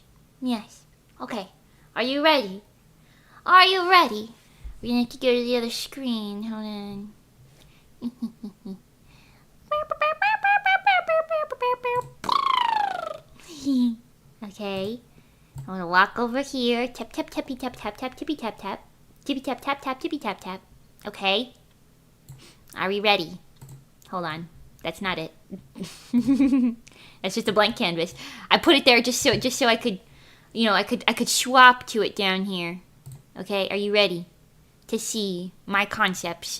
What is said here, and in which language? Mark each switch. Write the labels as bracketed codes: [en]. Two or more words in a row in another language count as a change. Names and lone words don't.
[en] Yes. Okay. Are you ready? Are you ready? We're gonna have to go to the other screen. Hold on. Okay. I'm gonna walk over here. Tap tap tappy tap tap tap tippy tap tap. Tippy tap tap tap tippy tap tap. Okay. Are we ready? Hold on. That's not it. That's just a blank canvas. I put it there just so I could, I could swap to it down here. Okay, are you ready to see my concepts?